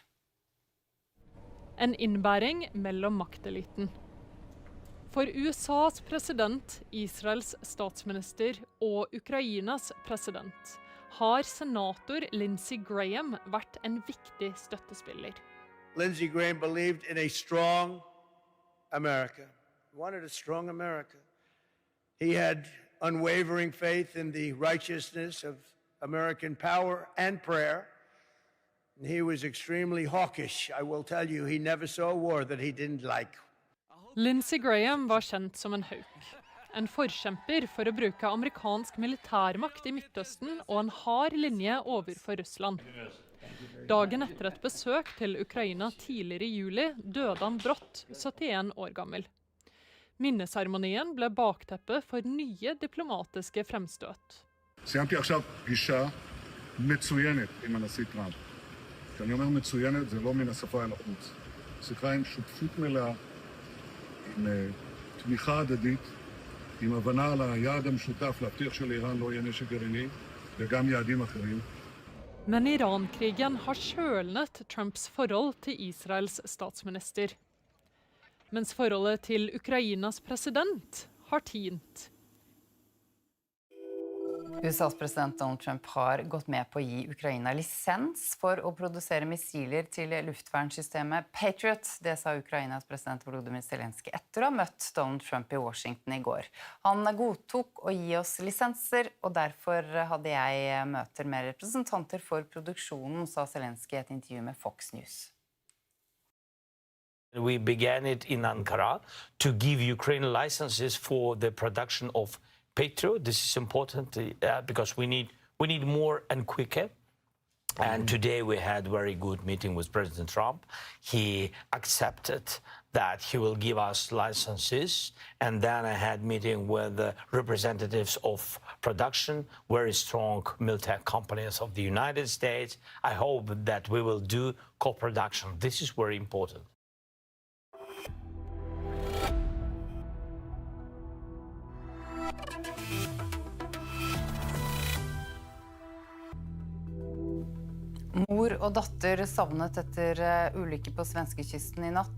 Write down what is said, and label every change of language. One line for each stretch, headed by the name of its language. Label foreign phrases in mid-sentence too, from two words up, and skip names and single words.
Norwegian: En innbæring mellom makteliten. For USAs president, Israels statsminister og Ukrainas president har senator Lindsey Graham vært en viktig støttespiller.
English: Lindsey Graham believed in a strong America. He wanted a strong America. He had unwavering faith in the righteousness of American power and prayer. And he was extremely hawkish. I will tell you, he never saw a war that he didn't like.
Norwegian: Lindsey Graham var kjent som en hauk. En forkjemper for å bruke amerikansk militærmakt i Midtøsten og en hard linje overfor Russland. Dagen etter et besøk til Ukraina tidligere i juli døde han brått, 71 år gammel. Minneseremonien ble bakteppet for nye diplomatiske fremstøt.
Hebrew: סיימתי עכשיו פגישה מצוינת עם הנשיא טראמפ. כשאני אומר מצוינת, זה לא מן השפה אל החוץ. שיחה עם שותפות מלאה, עם תמיכה הדדית, עם הבנה על היעד המשותף להבטיח שלאיראן לא יהיה נשק גרעיני, וגם יעדים אחרים.
Norwegian: Men Iran-krigen har kjølnet Trumps forhold til Israels statsminister. Mens forholdet til Ukrainas president har tint. USAs president Donald Trump har gått med på å gi Ukraina lisens for å produsere missiler til luftvernsystemet Patriot. Det sa Ukrainas president Volodymyr Zelensky etter å ha møtt Donald Trump i Washington i går. Han godtok å gi oss lisenser, og derfor hadde jeg møter med representanter for produksjonen, sa Zelensky i et intervju med Fox News.
English: We began it in Ankara to give Ukraine licenses for the production of Patriot. This is important because we need more and quicker. And today we had a very good meeting with President Trump. He accepted that he will give us licenses. And then I had a meeting with the representatives of production, very strong military companies of the United States. I hope that we will do co-production. This is very important.
Norwegian: Mor og datter savnet etter ulykke på svenskekysten i natt.